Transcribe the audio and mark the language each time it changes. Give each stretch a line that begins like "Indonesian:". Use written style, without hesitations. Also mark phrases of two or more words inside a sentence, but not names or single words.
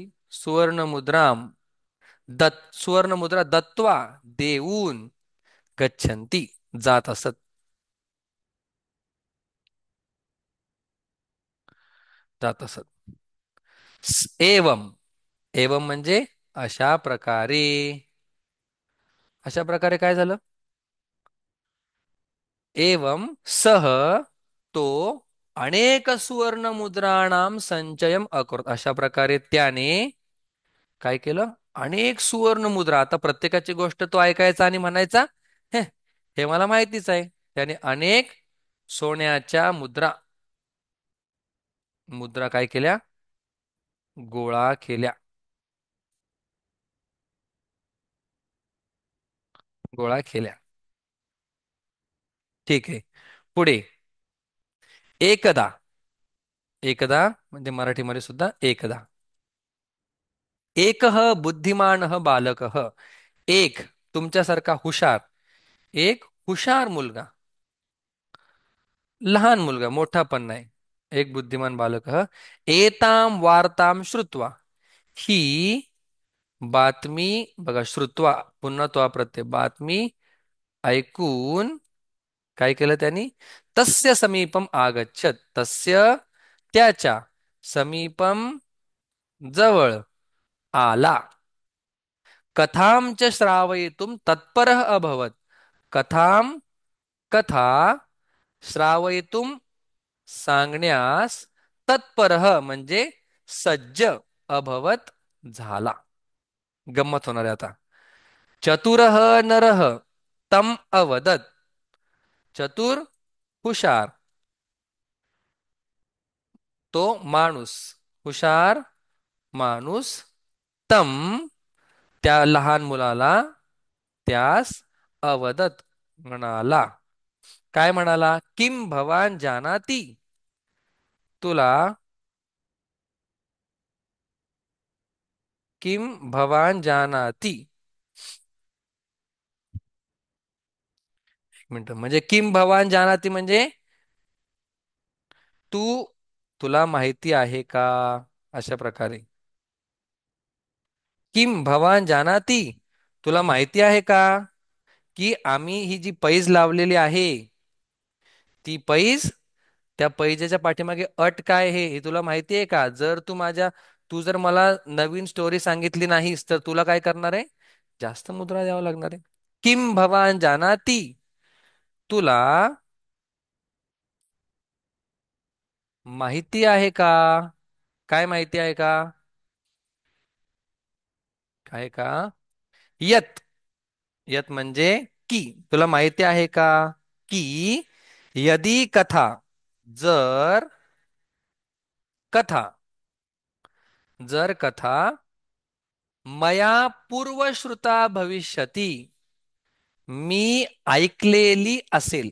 Sanskrit: सुवर्ण मुद्राम, सुवर्ण मुद्रा दत्वा, देऊन, गच्छन्ती
Marathi: जात असत. जात असत. एवम, एवम म्हणजे अशा प्रकारे. अशा प्रकारे काय झालं?
Sanskrit: एवम सह, तो अनेक सुवर्ण मुद्राणाम संचयम अकरोत.
Marathi: अशा प्रकारे त्याने काय केलं? अनेक सुवर्ण मुद्रा. आता प्रत्येकाची गोष्ट तो ऐकायचा आणि म्हणायचा, हे हे मला माहितीच आहे. त्याने अनेक सोन्याच्या मुद्रा, मुद्रा काय केल्या? गोळा केल्या. गोळा केल्या. ठीक आहे. पुढे, एकदा, एकदा म्हणजे मराठीमध्ये सुद्धा एकदा.
Sanskrit: एकह बुद्धिमानः बालकः,
Marathi: एक तुमच्यासारखा हुशार, एक हुशार मुलगा, लहान मुलगा, मोठा पण नाही, एक
Sanskrit: बुद्धिमान बालकः एताम वार्ताम श्रुत्वा,
Marathi: ही बातमी, बघा श्रुत्वा पुन्हा तो प्रत्यय, बातमी ऐकून काय केलं त्यांनी?
Sanskrit: तस्य समीपम आगच्छत, तस्य त्याच्या, समीपम
Marathi: जवळ, आला.
Sanskrit: कथां च श्रावयितुम तत्परः अभवत.
Marathi: कथाम, कथा, श्रावयितुम सांगण्यास, तत्परः म्हणजे सज्ज, अभवत झाला. गंमत होणार आहे आता.
Sanskrit: चतुरः नरः तम अवदत.
Marathi: चतुर, हुशार, तो माणूस, हुशार माणूस, तम त्या लहान मुलाला, त्यास, अवदत म्हणाला. काय म्हणाला?
Sanskrit: किम भवान जानाती, तुला, किम भवान जानाती.
Marathi: एक मिनिट, म्हणजे
Sanskrit: किम भवान जानाती
Marathi: म्हणजे तू, तुला माहिती आहे का? अशा प्रकारे.
Sanskrit: किम भवान जानाती,
Marathi: तुला माहिती आहे का की आम्ही ही जी पैज लावलेली आहे, ती पैज, त्या पैजेच्या पाठीमागे अट काय आहे हे तुला माहिती आहे का? जर तू जर मला नवीन स्टोरी सांगितली नाहीस तर तुला काय करणार आहे? जास्त मुद्रा द्यावा लागणार आहे. किम भवान जानाती, तुला माहिती आहे का? काय माहिती आहे का? काय का? यत, यत म्हणजे की, तुला माहिती आहे का की
Sanskrit: यदी कथा,
Marathi: जर कथा, जर कथा
Sanskrit: मया पूर्वश्रुता भविष्यती,
Marathi: मी ऐकलेली असेल.